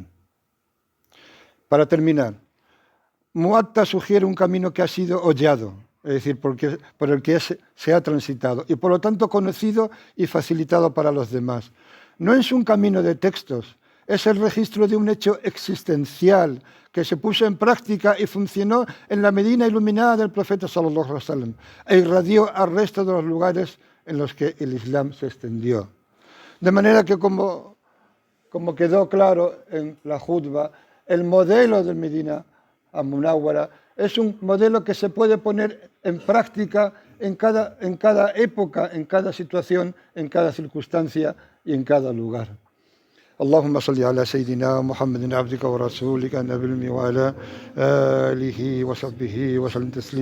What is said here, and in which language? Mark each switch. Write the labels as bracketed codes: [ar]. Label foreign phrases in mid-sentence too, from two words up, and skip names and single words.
[es] Para terminar, Muwatta sugiere un camino que ha sido hollado, es decir, por el que se ha transitado y por lo tanto conocido y facilitado para los demás. No es un camino de textos, es el registro de un hecho existencial que se puso en práctica y funcionó en la Medina iluminada del profeta [ar] صلى الله عليه وسلم [es] e irradió al resto de los lugares en los que el Islam se extendió. De manera que, como quedó claro en la Judba, el modelo del Medina al-Munawwara es un modelo que se puede poner en práctica en cada época, en cada situación, en cada circunstancia y en cada lugar. [ar] اللهم صل على سيدنا محمد عبدك ورسولك النبي وعلى آله وصحبه وسلم تسليما.